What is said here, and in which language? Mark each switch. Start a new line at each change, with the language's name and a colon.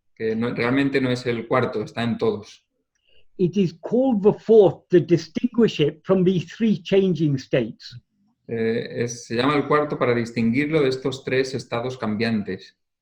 Spanish: Que realmente no es el cuarto, está en todos.
English: It is called the fourth to distinguish it from these three changing states.
Spanish: Se llama el cuarto para distinguirlo de estos tres estados cambiantes.